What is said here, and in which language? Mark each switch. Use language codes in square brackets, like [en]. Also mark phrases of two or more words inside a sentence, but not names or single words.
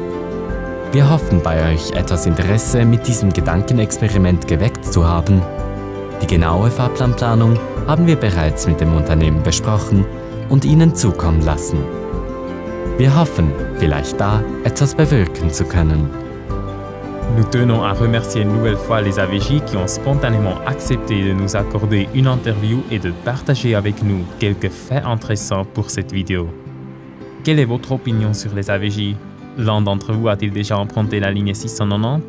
[de] Wir hoffen, bei euch etwas Interesse mit diesem Gedankenexperiment geweckt zu haben. Die genaue Fahrplanplanung haben wir bereits mit dem Unternehmen besprochen und Ihnen zukommen lassen. Wir hoffen, vielleicht da etwas bewirken zu können. [fr] Nous tenons à remercier une nouvelle fois les AVJ qui ont spontanément accepté de nous accorder une interview et de partager avec nous quelques faits intéressants pour cette vidéo. Quelle est votre opinion sur les AVJ? L'un d'entre vous a-t-il déjà emprunté la ligne 690?